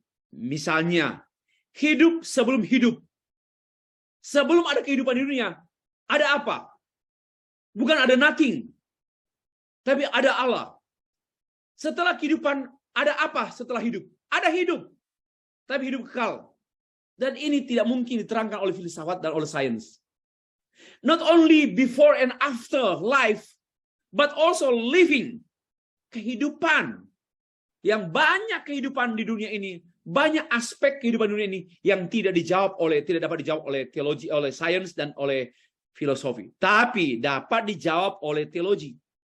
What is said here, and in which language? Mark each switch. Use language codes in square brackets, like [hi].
[id] Misalnya, hidup sebelum hidup. Sebelum ada kehidupan di dunia, ada apa? Bukan ada nothing, tapi ada Allah. Setelah kehidupan, ada apa setelah hidup? Ada hidup, tapi hidup kekal. Dan ini tidak mungkin diterangkan oleh filsafat dan oleh sains. [en] Not only before and after life, but also living. [id] Kehidupan. Yang banyak kehidupan di dunia ini, banyak aspek kehidupan dunia ini yang tidak dapat dijawab oleh teologi, oleh sains dan oleh filosofi. Tapi dapat dijawab oleh teologi.